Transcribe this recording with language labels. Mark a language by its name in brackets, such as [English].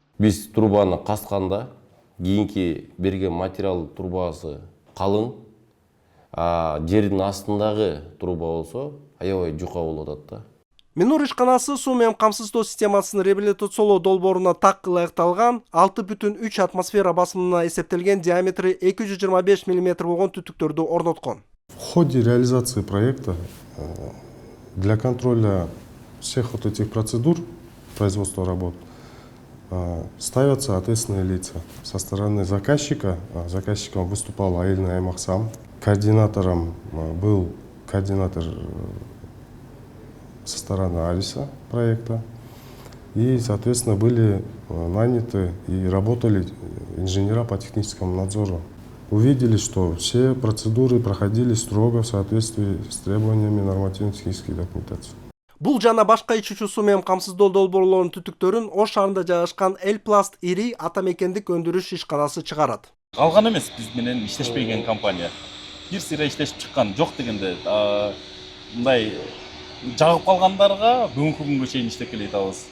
[Kyrgyz] Биз трубаны касканда кийинки берген материал трубасы калың, жердин астындагы труба болсо аябай жука болуп атат да. Минур ишканасы суу менен камсыздоо системасын реабилитациялоо долбооруна так ылайыкталган 6,3 атмосфера басымына эсептелген диаметри 225 мм болгон түтүктөрдү орноткон. [Russian] В ходе реализации проекта для контроля всех вот этих процедур производства работ ставятся ответственные лица. Со стороны заказчика, заказчиком выступал Аильный Аймаксам, координатором был координатор со стороны Ариса проекта. И, соответственно, были наняты и работали инженера по техническому надзору. Увидели, что все процедуры проходили строго в соответствии с требованиями нормативно-технической документации. [Kyrgyz] Бул жана башка ичүүчү суу менен камсыздоо долбоорлорунун түтүктөрүн Ош шаарында жайгашкан Элпласт ири атамекендик өндүрүш ишканасы чыгарат. Калган эмес биз менен иштешпеген компания. Бир сыйра иштешип чыккан жок дегенде мындай жагып калгандарга бүгүнкү күнгө чейин иштеп келе жатабыз.